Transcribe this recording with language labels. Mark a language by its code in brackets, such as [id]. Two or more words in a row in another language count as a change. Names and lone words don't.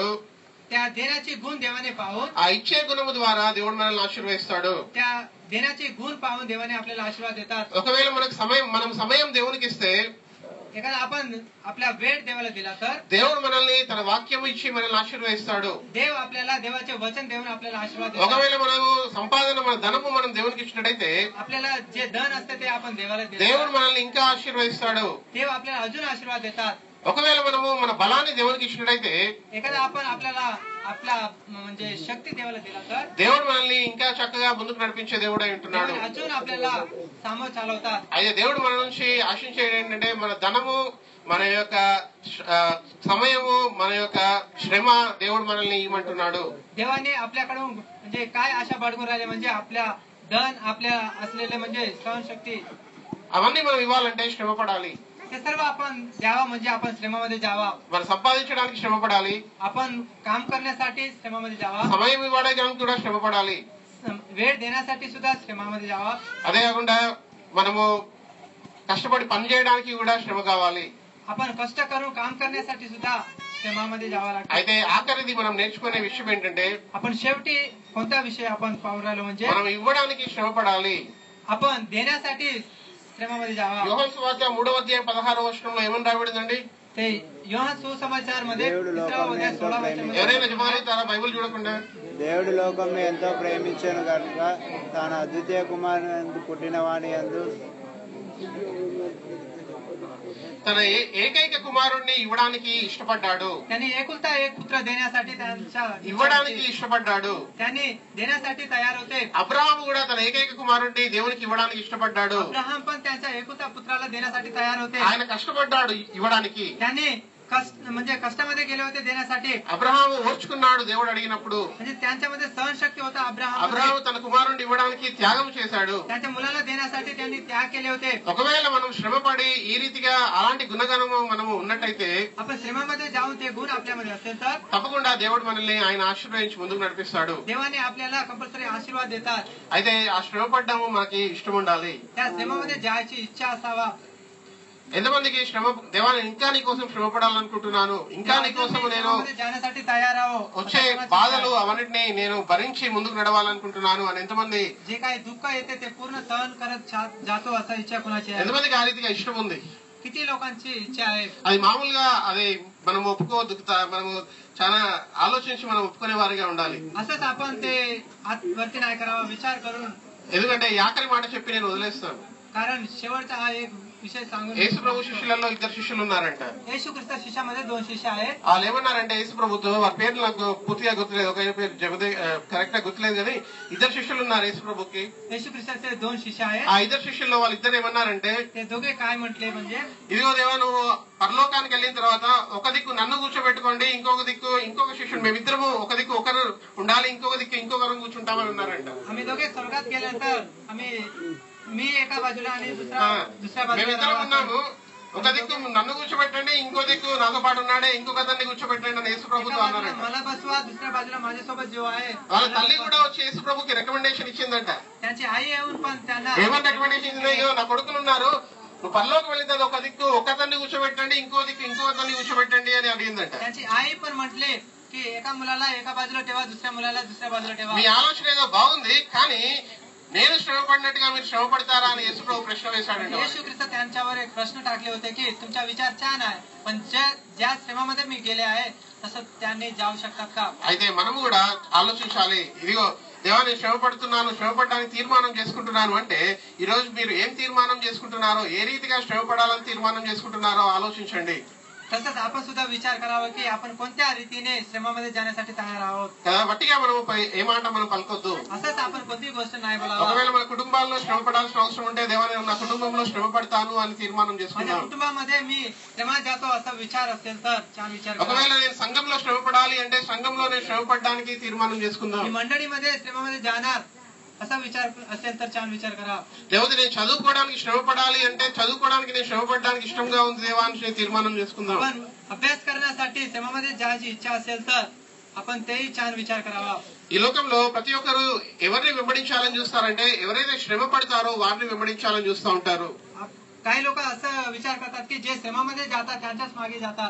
[mr] त्या देण्याची गुण देवाने पाहून, [te] ఆ ఇచ్చే గుణము ద్వారా దేవుడు మనల్ని ఆశీర్వదిస్తాడు. [mr] त्या देण्याची गुण पाहून देवाने आपल्याला आशीर्वाद देतात. [te] ఒకవేళ మనం సమయం దేవునికి ఇస్తే, [mr] एखादा आपण आपला वेळ देवाला दिला तर [te] దేవుడు మనల్ని తన వాక్యం ఇచ్చి మనల్ని ఆశీర్వదిస్తాడు. [mr] देव आपल्याला देवाचे वचन देऊन आपल्याला आशीर्वाद देतात. [te] ఒకవేళ మనము సంపాదన, మన ధనము మనం దేవునికి ఇచ్చినట్టయితే [mr] आपल्याला जे धन असते ते आपण देवाला [te] దేవుడు [mr] देतो. [te] మనల్ని ఇంకా ఆశీర్వదిస్తాడు. [mr] देव आपल्याला अजून आशीर्वाद देतात. [te] ఒకవేళ మనము మన బలాన్ని దేవునికి ఇచ్చినట్టయితే, [mr] एखादा आपण आपल्याला आपला म्हणजे शक्ती देवाला दिला तर [te] దేవుడు మనల్ని ఇంకా చక్కగా ముందుకు నడిపించే దేవుడు అయి ఉంటున్నాడు. [mr] देवाने अजून आपल्याला सामोर चालवतात. [te] అయితే దేవుడు మన నుంచి ఆశించేది ఏంటంటే, మన ధనము, మన యొక్క సమయము, మన యొక్క శ్రమ దేవుడు మనల్ని ఇవ్వమంటున్నాడు. [mr] देवाने आपल्याकडून म्हणजे काय आशा बाळगून राहिले म्हणजे आपल्या धन, आपल्या असलेले म्हणजे सहनशक्ती, [te] అవన్నీ మనం ఇవ్వాలంటే శ్రమ పడాలి. [mr] हे सर्व आपण द्यावा म्हणजे आपण श्रमामध्ये जावा. [te] మనం సంపాదించడానికి శ్రమ పడాలి. [mr] आपण काम करण्यासाठी श्रमामध्ये जावा. [te] సమయం ఇవ్వడానికి కూడా శ్రమ పడాలి. [mr] वेळ देण्यासाठी सुद्धा श्रमामध्ये जावा. [te] అదే కాకుండా మనము కష్టపడి పని చేయడానికి కూడా శ్రమ కావాలి. [mr] आपण कष्ट करून काम करण्यासाठी सुद्धा श्रमामध्ये जावं लागतं. [te] అయితే ఆఖరిది మనం నేర్చుకునే విషయం ఏంటంటే [mr] आपण शेवटी कोणता विषय आपण पाहून राहिलो म्हणजे [te] మనం ఇవ్వడానికి శ్రమ పడాలి. [mr] आपण देण्यासाठी श्रमामध्ये जावा. [te] యోహాను సువార్త 3:16 ఏమని రాయబడిందండి? [mr] ते యోహాను సుసమాచాर मध्ये 3:16 [te] ఎవరైనా జమాయితారా బైబిల్ చూడకుండా? దేవుడు లోకంను ఎంతో ప్రేమించాను కనుక తాను అద్వితీయ కుమారుని పుట్టిన వాని యందు తన ఏకైక కుమారుణ్ణి ఇవ్వడానికి ఇష్టపడ్డాడు. [mr] त्यांनी एकुलता एक पुत्र देण्यासाठी त्यांच्या [te] ఇవ్వడానికి ఇష్టపడ్డాడు. [mr] त्यांनी देण्यासाठी तयार होते. [te] అబ్రహాము కూడా తన ఏకైక కుమారుణ్ణి దేవునికి ఇవ్వడానికి ఇష్టపడ్డాడు. [mr] अब्राहम पण त्यांच्या एकुलता पुत्राला देण्यासाठी तयार होते. [te] ఆయన కష్టపడ్డాడు ఇవ్వడానికి. [mr] त्यांनी म्हणजे कष्टामध्ये गेले होते देण्यासाठी. [te] అబ్రహాము ఓర్చుకున్నాడు దేవుడు అడిగినప్పుడు. [mr] म्हणजे त्यांच्यामध्ये सहनशक्ती होता. [te] అబ్రహాము తన కుమారుణ్ణి ఇవ్వడానికి త్యాగం చేశాడు. [mr] त्यांच्या मुलाला देण्यासाठी त्यांनी त्याग केले होते. [te] ఒకవేళ మనం శ్రమపడి ఈ రీతిగా అలాంటి గుణగణము మనము ఉన్నట్టయితే [mr] आपण श्रमामध्ये जाऊन ते गुण आपल्यामध्ये असेल तर [te] తప్పకుండా దేవుడు మనల్ని ఆయన ఆశీర్వదించి ముందుకు నడిపిస్తాడు. [mr] देवाने आपल्याला कंपल्सरी आशीर्वाद देतात. [te] అయితే ఆ శ్రమ పడ్డాము మనకి ఇష్టం ఉండాలి. [mr] त्या श्रमामध्ये जायची इच्छा असावा. [te] ఎంతమందికి శ్రమ దేవాన్ని ఇంకా నీ కోసం శ్రమ పడాలనుకుంటున్నాను, ఇంకా నీ కోసం నేను [mr] जाण्यासाठी तयार आहो. [te] వచ్చే బాధలు అవన్నిటిని నేను భరించి ముందుకు నడవాలనుకుంటున్నాను అని ఎంతమంది? [mr] जे काही दुःख येते ते पूर्ण सहन करत जातो असा इच्छा कुणाची आहे? [te] ఎంతమందికి ఆ రీతిగా ఇష్టం ఉంది? [mr] किती लोकांची इच्छा आहे? [te] అది మామూలుగా అది మనం ఒప్పుకోవద్దు. మనము చాలా ఆలోచించి మనం ఒప్పుకునే వారిగా ఉండాలి. [mr] असंच आपण ते वरती नाही करावा, विचार करून. [te] ఎందుకంటే ఈ ఆఖరి మాట చెప్పి నేను వదిలేస్తాను. [mr] कारण शेवटचा हा एक विषय सांगून [te] యేసు ప్రభు శిష్యులలో 2 శిష్యులు ఉన్నారంట. [mr] येशू ख्रिस्त शिष्यामध्ये 2 शिष्य आहेत. [te] వాళ్ళు ఏమన్నారంటే యేసు ప్రభుతో వారి పేర్లు నాకు పూర్తిగా గుర్తులేదు, ఒక పేరు జబదే కరెక్ట్ గా గుర్తులేదు కానీ 2 శిష్యులు ఉన్నారు యేసు ప్రభుకి. [mr] येशू ख्रिस्ताचे 2 शिष्य आहेत. [te] ఆ 2 శిష్యుల్లో వాళ్ళిద్దరు ఏమన్నారంటే [mr] ते दोघे काय म्हटले म्हणजे [te] ఇదిగో దేవా నువ్వు పరలోకానికి వెళ్ళిన తర్వాత ఒక దిక్కు నన్ను కూర్చోబెట్టుకోండి, ఇంకొక దిక్కు ఇంకొక శిష్యుడు, మేమిద్దరము ఒక దిక్కు ఒకరు ఉండాలి, ఇంకొక దిక్కు ఇంకొకరు కూర్చుంటామని ఉన్నారంట. [mr] आम्ही दोघे स्वर्गात गेल्यानंतर मी एका बाजूला आणि दुसऱ्या [te] మేమిద్దరం [mr] बाजूला [te] ఉన్నాము, ఒక దిక్కు నన్ను కూర్చోబెట్టండి, ఇంకో దిక్కు నాతో పాటు ఉన్నాడే ఇంకొక అతన్ని కూర్చోబెట్టండి అని యేసు ప్రభుతో అన్నారంట. [mr] मला बसवा, दुसऱ्या बाजूला माझ्यासोबत जो आहे. [te] వాళ్ళ తల్లి కూడా వచ్చి యేసు ప్రభుకి రికమెండేషన్ ఇచ్చిందంట. [mr] त्यांची आई येऊन पण त्यांना [te] ఏమని రికమెండేషన్ ఇచ్చింది? అయ్యో నా కొడుకులు ఉన్నారు, నువ్వు పరలోకి వెళ్ళిన ఒక దిక్కు ఒక అతన్ని కూర్చోబెట్టండి, ఇంకో దిక్కు ఇంకో అతన్ని కూర్చోబెట్టండి అని అడిగిందంట. [mr] त्यांची आई पण म्हटले की एका मुलाला एका बाजूला ठेवा, दुसऱ्या मुलाला दुसऱ्या बाजूला ठेवा. [te] మీ ఆలోచన ఏదో బాగుంది, కానీ నేను శ్రమ పడినట్టుగా మీరు శ్రమ పడతారా అని యేసు ప్రభు ప్రశ్న వేశాడంట. [mr] येशू ख्रिस्त त्यांच्यावर एक प्रश्न टाकले होते की तुमचा विचार छान आहे, पण ज्या श्रमामध्ये मी गेले आहे तसं त्यांनी जाऊ शकतात का? [te] అయితే మనము కూడా ఆలోచించాలి. ఇదిగో దేవా నేను శ్రమ పడుతున్నాను, శ్రమ పడడానికి తీర్మానం చేసుకుంటున్నాను అంటే ఈ రోజు మీరు ఏం తీర్మానం చేసుకుంటున్నారో, ఏ రీతిగా శ్రమ పడాలని తీర్మానం చేసుకుంటున్నారో ఆలోచించండి. [mr] तसंच आपण सुद्धा विचार करावा की आपण कोणत्या रीतीने श्रमामध्ये जाण्यासाठी तयार आहोत. [te] కదా బట్టిగా మనం ఏ మాట మనం పలకొద్దు. [mr] असंच आपण कोणतीही गोष्ट नाही बोलावा. [te] ఒకవేళ మన కుటుంబాల్లో శ్రమ పడాల్సిన అవసరం ఉంటే దేవా నేను నా కుటుంబంలో శ్రమ పడతాను అని తీర్మానం [mr] माझ्या [te] చేసుకున్నాను. [mr] कुटुंबामध्ये मी श्रमात जातो असा विचार असेल तर छान विचार करा. [te] ఒకవేళ నేను సంఘంలో శ్రమ పడాలి అంటే సంఘంలో నేను శ్రమ పడడానికి తీర్మానం చేసుకుందాం. [mr] मी मंडळीमध्ये श्रमामध्ये जाणार असा विचार असेल तर छान विचार करा. [te] లేకపోతే నేను చదువుకోవడానికి శ్రమ పడాలి అంటే చదువుకోవడానికి నేను శ్రమ పడడానికి ఇష్టంగా ఉంది దేవా అని తీర్మానం చేసుకుందాం. [mr] आपण अभ्यास करण्यासाठी श्रमामध्ये जायची इच्छा असेल तर आपण तेही छान विचार करावा. [te] ఈ లోకంలో ప్రతి ఒక్కరు ఎవరిని వెంబడించాలని చూస్తారంటే ఎవరైతే శ్రమ పడతారో వారిని వెంబడించాలని చూస్తూ ఉంటారు. [mr] काही लोक असं विचार करतात की जे श्रमामध्ये जातात त्यांच्याच मागे जातात.